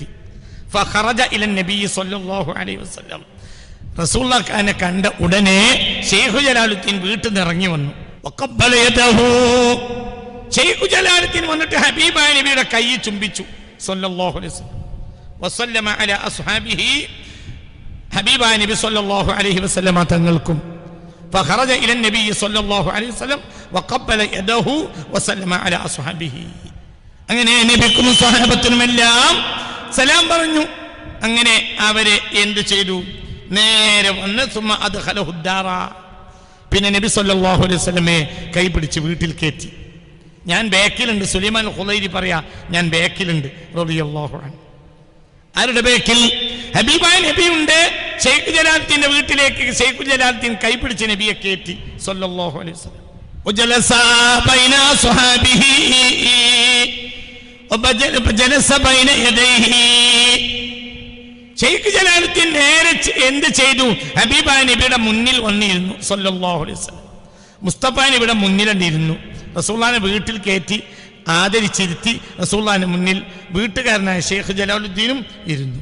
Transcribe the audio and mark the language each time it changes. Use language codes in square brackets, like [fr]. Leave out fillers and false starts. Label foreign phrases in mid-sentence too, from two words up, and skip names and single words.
[ar] فخرج إلى النبي صلى الله عليه وسلم, [ml] റസൂലുള്ളാഹിനെ കണ്ട ഉടനെ ഷെയ്ഖ് ജലാലുദ്ദീൻ വീട്ടിൽ നിന്ന് ഇറങ്ങി വന്നു. [ar] وقبل يده, [ml] ഷെയ്ഖ് ജലാലുദ്ദീൻ വന്നിട്ട് ഹബീബായ നബിയുടെ കൈ ചുംബിച്ചു [ar] صلى الله عليه وسلم. وسلم على أصحابه, [ml] ഹബീബായ നബി [ar] صلى الله عليه وسلم [ml] തങ്ങൾക്കും. [ar] فخرج إلى النبي صلى الله عليه وسلم وقبل يده وسلم على أصحابه. [ml] അങ്ങനെ നബിക്കും സ്വഹാബത്തിനുമെല്ലാം സലാം പറഞ്ഞു. അങ്ങനെ അവരെ എന്ത് ചെയ്തു? നേരെ വന്ന് [ar] ثم أدخله الدار, [ml] പിന്നെ നബി [ar] صلى الله عليه وسلم [ml] കൈപിടിച്ച് വീട്ടിൽ കയറ്റി. ഞാൻ ബാക്കിലുണ്ട്. സുലൈമാൻ ഖുലൈരി പറയാ, ഞാൻ ബാക്കിലുണ്ട് [ar] رضي الله عنه. [ml] ആരുടെ ബാക്കിൽ? ഹബീബായ നബിയുണ്ട്. ഷെയ്ഖ് ജലാലുദ്ദീന്റെ വീട്ടിലേക്ക് ഷെയ്ഖ് ജലാലുദ്ദീൻ കൈപിടിച്ച് നബിയെ കയറ്റി [ar] صلى الله عليه وسلم. وجلس بين صحابه وجلس بين يديه. [ml] ഷെയ്ഖ് ജലാലുദ്ദീൻ നേരെ എന്ത് ചെയ്തു? ഹബീബായ നബിയുടെ മുന്നിൽ വന്നിരുന്നു [ar] صلى الله عليه وسلم. [ml] മുസ്തഫ നബിയുടെ മുന്നിലിരുന്നു. റസൂലുള്ളാഹിനെ വീട്ടിൽ കയറ്റി ആദരിച്ചിരുത്തി റസൂലുള്ളാഹിന്റെ മുന്നിൽ വീട്ടുകാരനായ ഷെയ്ഖ് ജലാലുദ്ദീനും ഇരുന്നു.